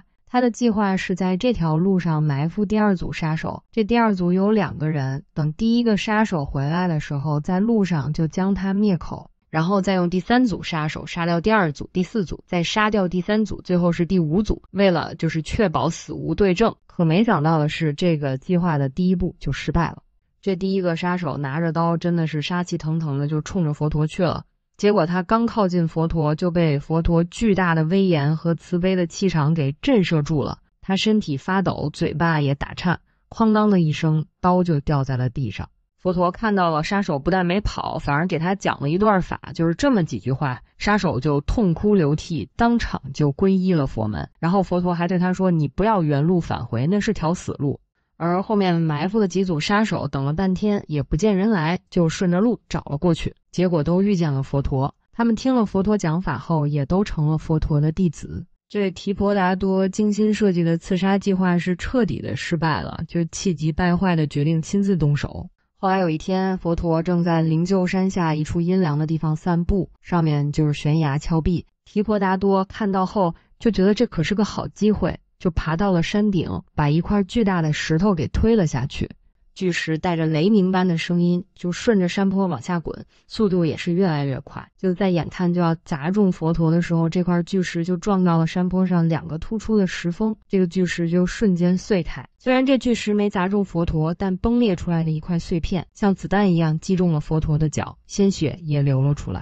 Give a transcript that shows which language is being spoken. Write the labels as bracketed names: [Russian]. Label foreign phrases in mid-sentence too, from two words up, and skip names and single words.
[Chinese] 他的計劃是在這條路上埋伏第二組殺手，這第二組有2個人，等第一個殺手回來的時候，在路上就將他滅口，然後再用第3組殺手殺掉第2組、第4組，再殺掉第3組，最後是第5組，為了就是確保死無對證。可沒想到的是，這個計劃的第一步就失敗了。這第一個殺手拿着刀真的是殺氣騰騰的就衝着佛陀去了，結果他剛靠近佛陀就被佛陀巨大的威嚴和慈悲的氣場給震懾住了，他身體發抖，嘴巴也打顫，哐當的一聲，刀就掉在了地上。佛陀看到了殺手不但沒跑，反而給他講了一段法，就是這麼幾句話，殺手就痛哭流涕，當場就皈依了佛門。然後佛陀還對他說，你不要原路返回，那是條死路。而後面埋伏的幾組殺手等了半天也不見人來，就順着路找了過去，結果都遇見了佛陀。他們聽了佛陀講法後，也都成了佛陀的弟子。這提婆達多精心設計的刺殺計劃是徹底的失敗了，就氣急敗壞的決定親自動手。後來有一天，佛陀正在靈鷲山下一處陰涼的地方散步，上面就是懸崖峭壁。提婆達多看到後就覺得這可是個好機會，就爬到了山頂，把一塊巨大的石頭給推了下去。巨石帶着雷鳴般的聲音就順着山坡往下滾，速度也是越来越快。就在眼看就要砸中佛陀的时候，这塊巨石就撞到了山坡上2个突出的石峰，這個巨石就瞬間碎開。雖然這巨石沒砸中佛陀，但崩裂出來的一塊碎片像子彈一樣擊中了佛陀的腳，鮮血也流了出來。